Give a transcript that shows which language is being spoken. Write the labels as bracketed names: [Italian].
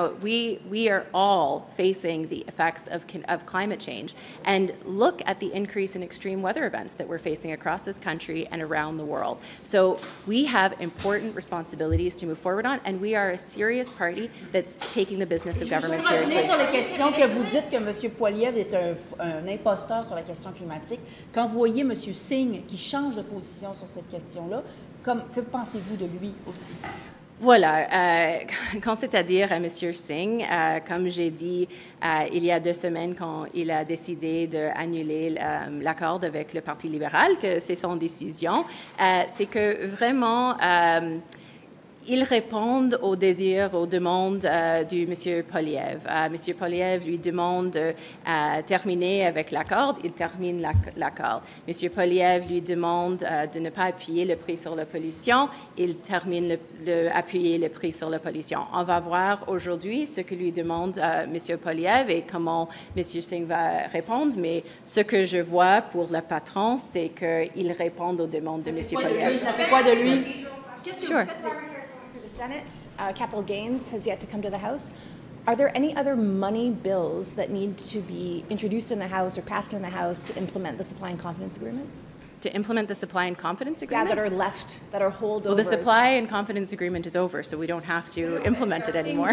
[English] We are all facing the effects of climate change. And look at the increase in extreme weather events that we're facing across this country and around the world. So we have important responsibilities to move forward on, and we are a serious party that's taking the business of government seriously. [French] Sur les questions que vous dites que M. Poilievre est un imposteur sur la question climatique, quand vous voyez M. Singh qui change de position sur cette question-là, que pensez-vous de lui aussi? Voilà, quand c'est-à-dire à M. Singh, comme j'ai dit il y a 2 semaines quand il a décidé d'annuler l'accord avec le Parti libéral, que c'est son décision, c'est que vraiment ils répondent aux désirs, aux demandes du M. Poilievre. M. Poilievre lui demande de terminer avec l'accord, il termine l'accord. M. Poilievre lui demande de ne pas appuyer le prix sur la pollution, il termine d'appuyer le prix sur la pollution. On va voir aujourd'hui ce que lui demande M. Poilievre et comment M. Singh va répondre, mais ce que je vois pour le patron, c'est qu'il répond aux demandes de M. Poilievre. Ça fait quoi de lui? [English] Sure. Senate, capital gains has yet to come to the House. Are there any other money bills that need to be introduced in the House or passed in the House to implement the Supply and Confidence Agreement? To implement the Supply and Confidence Agreement? Yeah, that are left, that are holdovers. Well, the Supply and Confidence Agreement is over, so we don't have to implement it anymore.